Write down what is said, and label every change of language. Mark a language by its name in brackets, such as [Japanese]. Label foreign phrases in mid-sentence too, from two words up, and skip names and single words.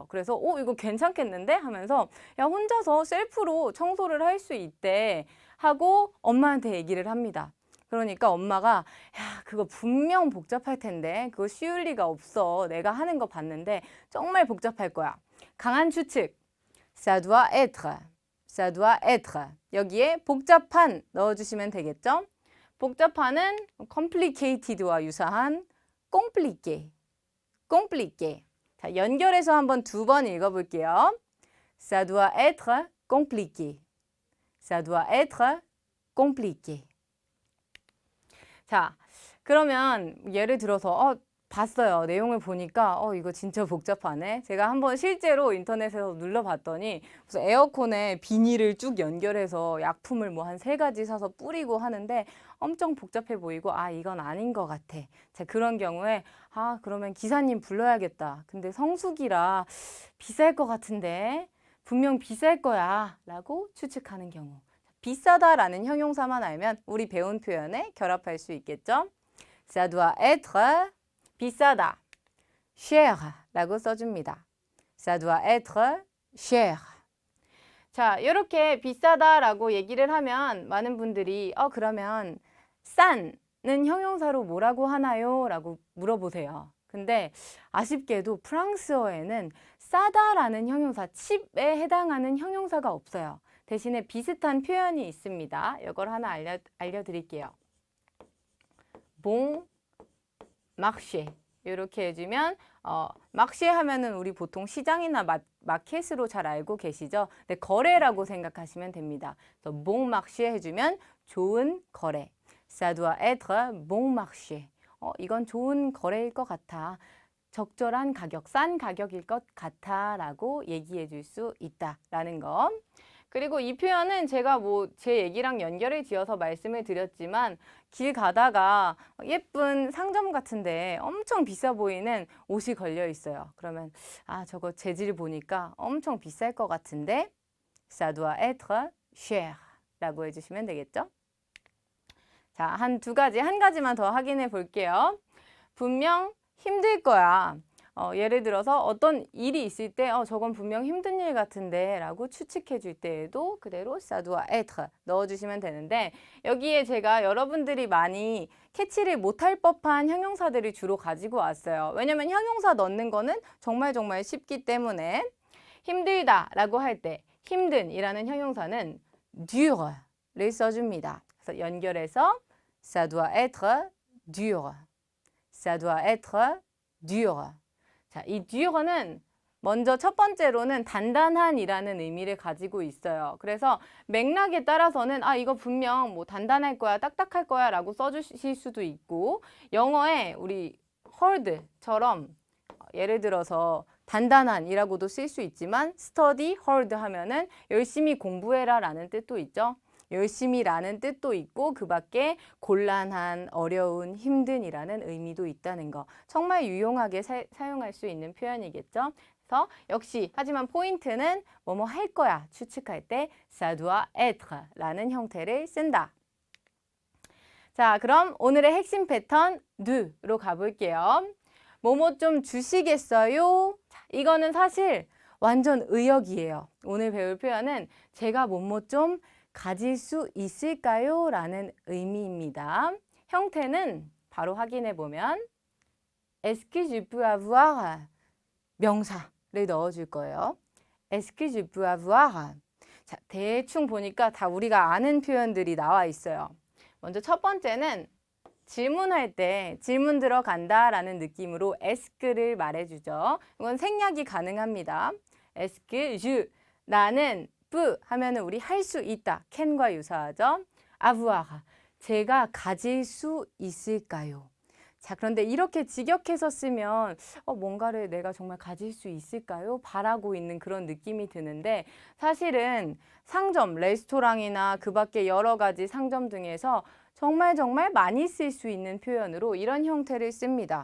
[Korean] 그래서 이거 괜찮겠는데 하면서 야, 혼자서 셀프로 청소를 할 수 있대 하고 엄마한테 얘기를 합니다. 그러니까 엄마가 야, 그거 분명 복잡할 텐데 그거 쉬울 리가 없어. 내가 하는 거 봤는데 정말 복잡할 거야. 강한 추측 [French] ça doit être, ça doit être. [Korean] 여기에 복잡한 넣어주시면 되겠죠. 복잡한은 complicated와 유사한 [French] compliqué, compliqué. [Korean] 자, 연결해서 한번 두 번 읽어볼게요. [French] Ça doit être compliqué, ça doit être compliqué. [Korean] 자, 그러면 예를 들어서 봤어요. 내용을 보니까 이거 진짜 복잡하네. 제가 한번 실제로 인터넷에서 눌러봤더니 무슨 에어컨에 비닐을 쭉 연결해서 약품을 뭐 한 3가지 사서 뿌리고 하는데 엄청 복잡해 보이고 이건 아닌 것 같아. 자, 그런 경우에 그러면 기사님 불러야겠다. 근데 성수기라 비쌀 것 같은데 분명 비쌀 거야 라고 추측하는 경우. 비싸다라는 형용사만 알면 우리 배운 표현에 결합할 수 있겠죠. [French] Ça doit être [Korean] 비싸다, cher라고 써줍니다. [French] Ça doit être cher. [Korean] 자, 이렇게 비싸다라고 얘기를 하면 많은 분들이 그러면 싼은 형용사로 뭐라고 하나요? 라고 물어보세요. 근데 아쉽게도 프랑스어에는 싸다라는 형용사, 칩에 해당하는 형용사가 없어요. 대신에 비슷한 표현이 있습니다. 이걸 하나 알려드릴게요. [French] bon marché [Korean] 이렇게 해주면 마르쉐 하면은 우리 보통 시장이나 마켓으로 잘 알고 계시죠? 네, 거래라고 생각하시면 됩니다. 그래서 [French] bon marché [Korean] 해주면 좋은 거래. [French] Ça doit être bon marché. [Korean] 이건 좋은 거래일 것 같아. 적절한 가격, 싼 가격일 것 같아 라고 얘기해 줄 수 있다라는 거. 그리고 이 표현은 제가 제 얘기랑 연결을 지어서 말씀을 드렸지만 길 가다가 예쁜 상점 같은데 엄청 비싸 보이는 옷이 걸려 있어요. 그러면 저거 재질 보니까 엄청 비쌀 것 같은데 [French] Ça doit être cher [Korean] 라고 해주시면 되겠죠? 자, 한 가지만 더 확인해 볼게요. 분명 힘들 거야. 예를 들어서 어떤 일이 있을 때 저건 분명 힘든 일 같은데 라고 추측해 줄 때에도 그대로 [French] ça doit être [Korean] 넣어주시면 되는데 여기에 제가 여러분들이 많이 캐치를 못할 법한 형용사들을 주로 가지고 왔어요. 왜냐면 형용사 넣는 거는 정말 쉽기 때문에 힘들다 라고 할 때 힘든 이라는 형용사는 dure를 써줍니다. [French] 그래서 연결해서 ça doit être dur. Ça doit être dur. [Korean] 자, 이 dure는 먼저 첫 번째로는 단단한이라는 의미를 가지고 있어요. 그래서 맥락에 따라서는 이거 분명 단단할 거야, 딱딱할 거야 라고 써주실 수도 있고 영어에 우리 hard처럼 예를 들어서 단단한이라고도 쓸 수 있지만 [English] study hard [Korean] 하면은 열심히 공부해라 라는 뜻도 있죠. 열심히라는 뜻도 있고 그 밖에 곤란한, 어려운, 힘든이라는 의미도 있다는 거. 정말 유용하게 사용할 수 있는 표현이겠죠. 그래서 역시 하지만 포인트는 뭐뭐 할 거야 추측할 때 [French] ça doit être [Korean] 라는 형태를 쓴다. 자, 그럼 오늘의 핵심 패턴 do로 가볼게요. 뭐뭐 좀 주시겠어요? 자, 이거는 사실 완전 의역이에요. 오늘 배울 표현은 제가 뭐뭐 좀 가질 수 있을까요? 라는 의미입니다. 형태는 바로 확인해 보면 [French] Est-ce que je peux avoir [Korean] 명사를 넣어줄 거예요. [French] Est-ce que je peux avoir [Korean] 자, 대충 보니까 다 우리가 아는 표현들이 나와 있어요. 먼저 첫 번째는 질문할 때 질문 들어간다 라는 느낌으로 aske를 말해주죠. 이건 생략이 가능합니다. [French] Est-ce que je [Korean] 나는 peux 하면은 우리 할 수 있다. can과 유사하죠. avoir 제가 가질 수 있을까요? 자, 그런데 이렇게 직역해서 쓰면 뭔가를 내가 정말 가질 수 있을까요? 바라고 있는 그런 느낌이 드는데 사실은 상점, 레스토랑이나 그 밖에 여러 가지 상점 등에서 정말 많이 쓸 수 있는 표현으로 이런 형태를 씁니다.